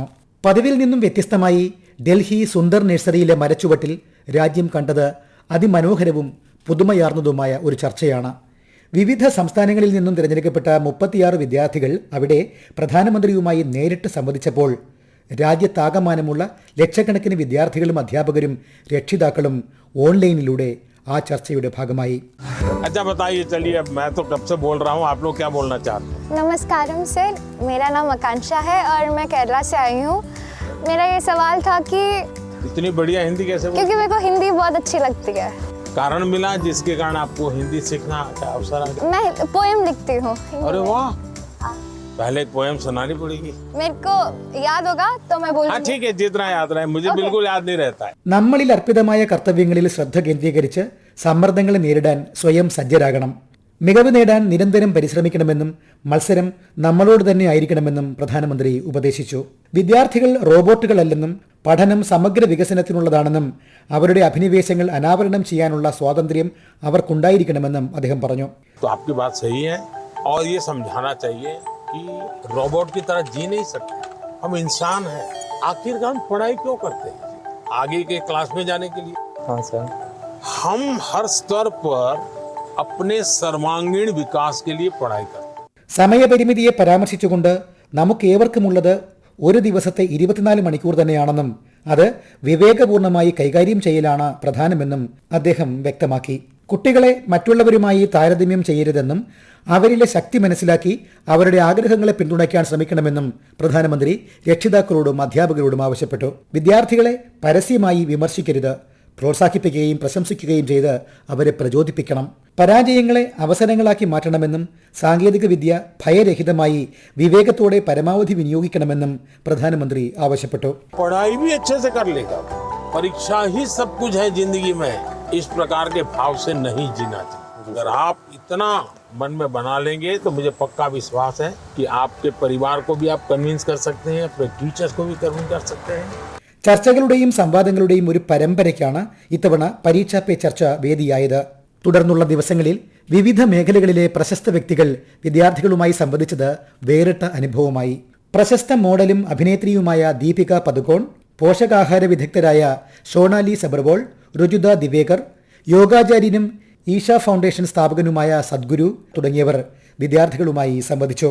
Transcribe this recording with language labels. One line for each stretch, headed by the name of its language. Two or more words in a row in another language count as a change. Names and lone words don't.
Malayalam: പതിവിൽ നിന്നും വ്യത്യസ്തമായി ഡൽഹി സുന്ദർ നഴ്സറിയിലെ മരച്ചുവട്ടിൽ രാജ്യം കണ്ടത് അതിമനോഹരവും പുതുമയാർന്നതുമായ ഒരു ചർച്ചയാണ്. വിവിധ സംസ്ഥാനങ്ങളിൽ നിന്നും തിരഞ്ഞെടുക്കപ്പെട്ട 36 വിദ്യാർത്ഥികൾ അവിടെ പ്രധാനമന്ത്രിയുമായി നേരിട്ട് സംവദിച്ചപ്പോൾ രാജ്യത്താകമാനമുള്ള ലക്ഷക്കണക്കിന് വിദ്യാർത്ഥികളും അധ്യാപകരും രക്ഷിതാക്കളും ഓൺലൈനിലൂടെ ആ ചർച്ചയുടെ ഭാഗമായി.
Hindi: नमस्कारम सर, मेरा नाम आकांक्षा है और मैं केरला से आई हूँ. मेरा ये सवाल था कि इतनी बढ़िया हिंदी कैसे बोल? क्योंकि मेरे को हिंदी बहुत अच्छी लगती है. कारण मिला जिसके कारण आपको हिंदी सीखना का अवसर आ गया? मैं पोएम लिखती हूँ. अरे वाह, पहले पोएम सुनानी पड़ेगी. मेरे को याद होगा तो मैं बोलूँगी. हाँ ठीक है, जितना याद रहे. मुझे बिल्कुल याद नहीं रहता है.
Malayalam: നമ്മളിൽ അർപ്പിതമായ കർത്തവ്യങ്ങളിൽ ശ്രദ്ധ കേന്ദ്രീകരിച്ച് സമ്മർദ്ദങ്ങളെ നേരിടാൻ സ്വയം സജ്ജരാകണം. മികവ് നേടാൻ നിരന്തരം പരിശ്രമിക്കണമെന്നും മത്സരം നമ്മളോട് തന്നെ ആയിരിക്കണമെന്നും പ്രധാനമന്ത്രി ഉപദേശിച്ചു. വിദ്യാർത്ഥികൾ റോബോട്ടുകളല്ലെന്നും പഠനം സമഗ്ര വികസനത്തിനുള്ളതാണെന്നും അവരുടെ അഭിനിവേശങ്ങൾ അനാവരണം ചെയ്യാനുള്ള സ്വാതന്ത്ര്യം അവർക്കുണ്ടായിരിക്കണമെന്നും അദ്ദേഹം പറഞ്ഞു.
Hindi: आपकी बात सही है और ये समझाना चाहिए कि रोबोट की तरह जी नहीं सकते. हम इंसान हैं. आखिरकार हम पढ़ाई क्यों करते हैं? आगे के क्लास में जाने के लिए. हाँ सर. हम हर स्तर पर अपने सर्वांगीण विकास के लिए पढ़ाई करते हैं.
Malayalam: സമയപരിമിതിയെ പരാമർശിച്ചുകൊണ്ട് നമുക്കേവർക്കുമുള്ളത് ഒരു ദിവസത്തെ 24 മണിക്കൂർ തന്നെയാണെന്നും അത് വിവേകപൂർണമായി കൈകാര്യം ചെയ്യലാണ് പ്രധാനമെന്നും അദ്ദേഹം വ്യക്തമാക്കി. കുട്ടികളെ മറ്റുള്ളവരുമായി താരതമ്യം ചെയ്യരുതെന്നും അവരിലെ ശക്തി മനസ്സിലാക്കി അവരുടെ ആഗ്രഹങ്ങളെ പിന്തുണയ്ക്കാൻ ശ്രമിക്കണമെന്നും പ്രധാനമന്ത്രി രക്ഷിതാക്കളോടും അധ്യാപകരോടും ആവശ്യപ്പെട്ടു. വിദ്യാർത്ഥികളെ പരസ്യമായി വിമർശിക്കരുത്. പ്രോത്സാഹിപ്പിക്കുകയും പ്രശംസിക്കുകയും ചെയ്ത് അവരെ പ്രചോദിപ്പിക്കണം. പരാജയങ്ങളെ അവസരങ്ങളാക്കി മാറ്റണമെന്നും സാങ്കേതിക വിദ്യ ഭയരഹിതമായി വിവേകത്തോടെ പരമാവധി വിനിയോഗിക്കണമെന്നും പ്രധാനമന്ത്രി ആവശ്യപ്പെട്ടു.
Hindi: पढ़ाई भी अच्छे से कर लेगा. परीक्षा ही सब कुछ है जिंदगी में. इस प्रकार के भाव से नहीं जीना चाहिए. अगर आप इतना मन में बना लेंगे तो मुझे पक्का विश्वास है कि आपके परिवार को भी आप कन्विंस कर सकते हैं, अपने टीचर्स को भी कन्विंस कर सकते हैं.
Malayalam: ചർച്ചകളുടെയും സംവാദങ്ങളുടെയും ഒരു പരമ്പരയ്ക്കാണ് ഇത്തവണ പരീക്ഷാ പേ ചർച്ച വേദിയായത്. തുടർന്നുള്ള ദിവസങ്ങളിൽ വിവിധ മേഖലകളിലെ പ്രശസ്ത വ്യക്തികൾ വിദ്യാർത്ഥികളുമായി സംവദിച്ചത് വേറിട്ട അനുഭവമായി. പ്രശസ്ത മോഡലും അഭിനേത്രിയുമായ ദീപിക പദുകോൺ, പോഷകാഹാര വിദഗ്ധരായ ഷോണാലി സബർവോൾ, രുജുത ദിവേകർ, യോഗാചാര്യനും ഈഷ ഫൗണ്ടേഷൻ സ്ഥാപകനുമായ സദ്ഗുരു തുടങ്ങിയവർ വിദ്യാർത്ഥികളുമായി സംവദിച്ചു.